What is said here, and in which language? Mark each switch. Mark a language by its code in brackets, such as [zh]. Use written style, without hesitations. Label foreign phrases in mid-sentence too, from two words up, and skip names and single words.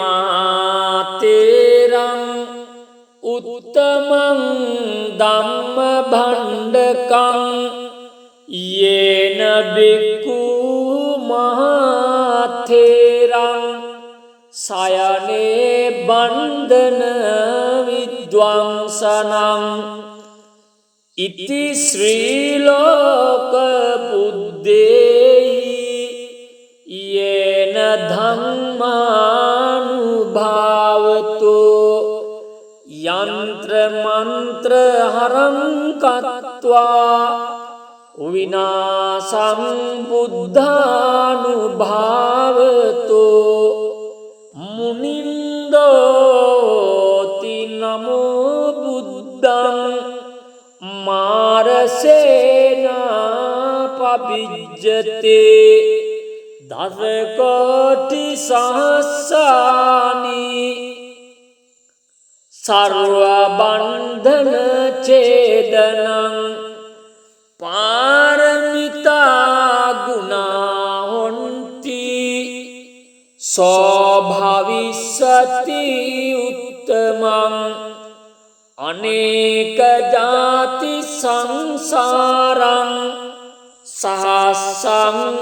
[pi] මාතේරං උත්තමං ධම්ම භණ්ඩකං යේන බික්ඛු මහතේරං සයනේ බන්ධන විද්වංසනං ඉති ශ්‍රී ලෝක බුද්දේහි යේන ධම්මානුභාවතෝ යන්ත්‍ර මන්ත්‍ර හරං කତ୍වා විනාසං බුද්ධානුභාවතෝ මුනින්දෝති නමෝ බුද්ධං මාරසේනා පබිජ්ජතේ දසකෝටි සහස්සානි සර්වබන්ධන ඡේදනං පාරමිතා ගුණා හොන්ති සෝභවිස්සති උත්තමං අනේක ජාති සංසාරං සහස්සං